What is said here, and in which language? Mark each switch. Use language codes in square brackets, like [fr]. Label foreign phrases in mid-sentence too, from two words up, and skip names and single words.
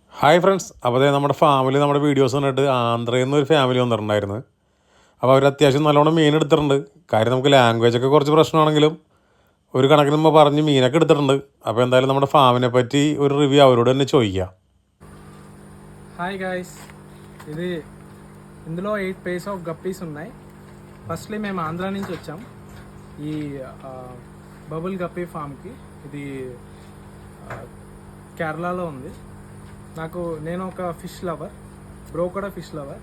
[ml] ഹായ് ഫ്രണ്ട്സ്, അപ്പോൾ അതേ നമ്മുടെ ഫാമിൽ നമ്മുടെ വീഡിയോസ് കണ്ടിട്ട് ആന്ധ്രയിൽ നിന്ന് ഒരു ഫാമിലി വന്നിട്ടുണ്ടായിരുന്നു. അപ്പോൾ അവർ അത്യാവശ്യം നല്ലോണം മീൻ എടുത്തിട്ടുണ്ട്. കാര്യം നമുക്ക് ലാംഗ്വേജൊക്കെ കുറച്ച് പ്രശ്നമാണെങ്കിലും ഒരു കണക്കിന് നമ്മൾ പറഞ്ഞ് മീനൊക്കെ എടുത്തിട്ടുണ്ട്. അപ്പോൾ എന്തായാലും നമ്മുടെ ഫാമിനെ പറ്റി ഒരു റിവ്യൂ അവരോട് തന്നെ ചോദിക്കാം. [en] hi guys, [te] ఇది ఇందులో 8 [en] pairs of guppies [te] ఉన్నాయి. ఫస్ట్లీ మేము ఆంధ్ర నుంచి వచ్చాం ఈ బబుల్ గప్పీ ఫామ్కి. ఇది కేరళలో ఉంది. నేను ఒక [en] fish lover, [te] బ్రో కూడా [en] fish lover.